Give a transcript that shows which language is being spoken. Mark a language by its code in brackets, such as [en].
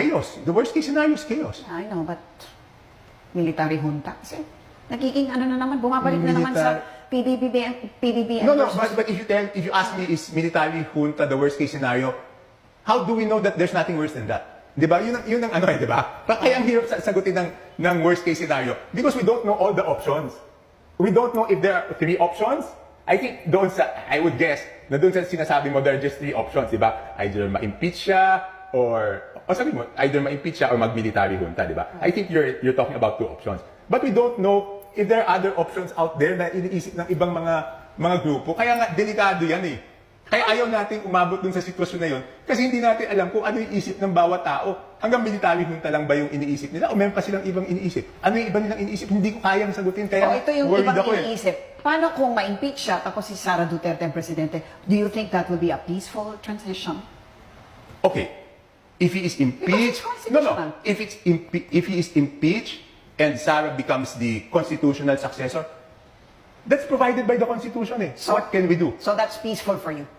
[en] Chaos. The worst case scenario is chaos. I know, but military junta. [tl] Kasi nagiging ano na naman, bumabalik na naman sa PBB. [en] No, but if you ask me, is military junta the worst case scenario? How do we know that there's nothing worse than that? [tl] Di ba? Yun ang ano eh, di ba? Kaya ang hirap sagutin ng worst case scenario. [en] Because we don't know all the options. We don't know if there are 3 options. I think I would guess, [tl] na doon sa sinasabi mo, [en] there are just 3 options, [tl] di ba? Either ma-impeach siya, or sabi mo, either ma-impeach siya or mag-military junta, di ba? [en] I think you're talking about 2 options. But we don't know if there are other options out there [tl] na iniisip ng ibang mga grupo. Kaya nga, delikado yan eh. Kaya ayaw natin umabot dun sa sitwasyon na yun kasi hindi natin alam kung ano yung isip ng bawat tao. Hanggang military junta lang ba yung iniisip nila o meron pa silang ibang iniisip? Ano yung iba nilang iniisip? Hindi ko kayang sagutin kaya ito yung worried ibang ako eh. iniisip. Paano kung ma-impeach siya tapos si Sara Duterte ang presidente? [en] Do you think that will be a peaceful transition? Okay. If he is impeached, Because it's constitutional. If he is impeached and Sara becomes the constitutional successor, that's provided by the Constitution eh. So what can we do? So that's peaceful for you?